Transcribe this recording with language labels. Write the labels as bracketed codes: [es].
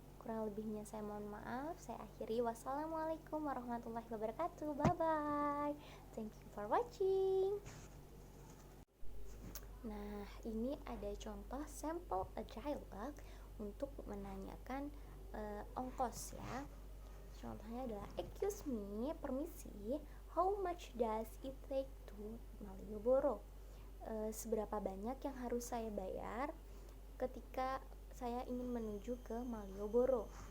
[id] Kurang lebihnya saya mohon maaf. Saya akhiri. [ar] Wassalamualaikum warahmatullahi wabarakatuh. [en] Bye bye. Thank you for watching. [id] Nah, ini ada contoh sampel dialog untuk menanyakan ongkos ya. Contohnya adalah, [en] excuse me, [id] permisi, [en] how much does it take to Malioboro? [id] Seberapa banyak yang harus saya bayar ketika saya ingin menuju ke Malioboro?